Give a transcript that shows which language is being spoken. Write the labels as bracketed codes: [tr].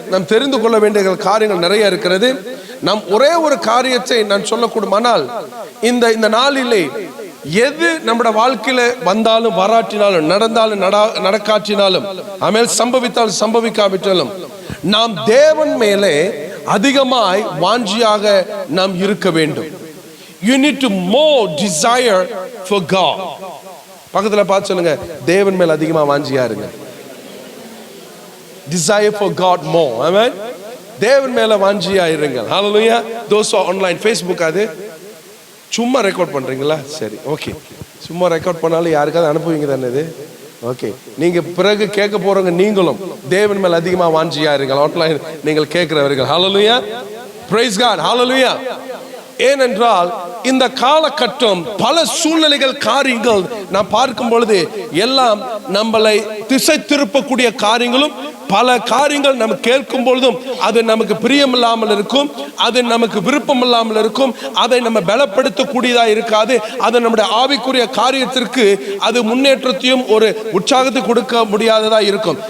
[ta] நாம் தெரிந்து கொள்ள வேண்டிய காரியங்கள் நிறைய இருக்கிறது. நாம் ஒரே ஒரு காரியத்தை நான் சொல்லக்கூடுமானால் இந்த நாளிலே எது நம்முடைய வாழ்க்கையில வந்தாலும் வராட்டினாலும் நடந்தாலும் நடக்காட்டினாலும் ஆமென் சம்பவித்தாலும் சம்பவிக்காவிட்டாலும் நாம் தேவன் மேலே அதிகமாய் வாஞ்சியாக நாம் இருக்க வேண்டும். [en] You need to more desire for God. [ta] பக்கத்துல பார்த்து சொல்லுங்க, தேவன் மேல் அதிகமா வாஞ்சியா இருங்க. [en] Desire for God more. Amen. [ta] தேவன் மேல வாஞ்சியா இருங்க. [en] Hallelujah. Those who are online Facebook [ta] அது சும்மா ரெக்கார்ட் பண்றீங்களா? சரி, ஓகே. சும்மா ரெக்கார்ட் பண்ணாலும் யாருக்காவது அனுப்புவீங்க தானே இது? ஓகே. நீங்க பிறகு கேட்க போறவங்க நீங்களும் தேவன் மேல் அதிகமா வாஞ்சியா இருங்க. ஆன்லைன் நீங்கள் கேட்கிறவர்கள். Hallelujah. [en] Praise God. [ta] Hallelujah. ஏனென்றால் இந்த காலகட்டம் பல சூழ்நிலைகள் காரியங்கள் நாம் பார்க்கும் பொழுது எல்லாம் நம்மளை திசை திருப்பக்கூடிய காரியங்களும் பல காரியங்கள் நம்ம கேட்கும் பொழுதும் அது நமக்கு பிரியமில்லாமல் இருக்கும், அது நமக்கு விருப்பம் இல்லாமல் இருக்கும், அதை நம்ம பலப்படுத்தக்கூடியதாக இருக்காது, அது நம்முடைய ஆவிக்குரிய காரியத்திற்கு அது முன்னேற்றத்தையும் ஒரு உற்சாகத்தை கொடுக்க முடியாததா இருக்கும்.